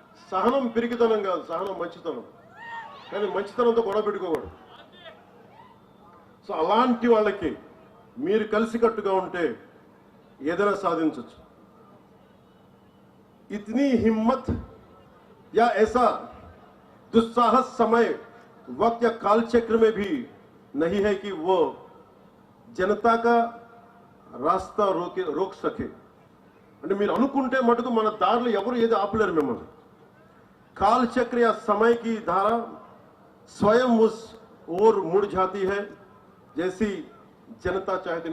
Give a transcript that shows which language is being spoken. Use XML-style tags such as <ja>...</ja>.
<te>సహనం పిరికితనం కాదు, సహనం మంచితనం. కానీ మంచితనంతో గొడవ పెట్టుకోకూడదు. సో అలాంటి వాళ్ళకి మీరు కలిసికట్టుగా ఉంటే ఏదైనా సాధించవచ్చు.</te> <hi>इतनी हिम्मत या ऐसा दुस्साहस समय वक्त या काल चक्र में भी नहीं है कि वो जनता का रास्ता रोक सके.</hi> <te>అంటే మీరు అనుకుంటే మటుకు మన దారిలో ఎవరు ఏది ఆపలేరు మిమ్మల్ని.</te> <hi>काल चक्र या समय की धारा स्वयं उस ओर मुड़ जाती है जैसी जनता चाहती.</hi>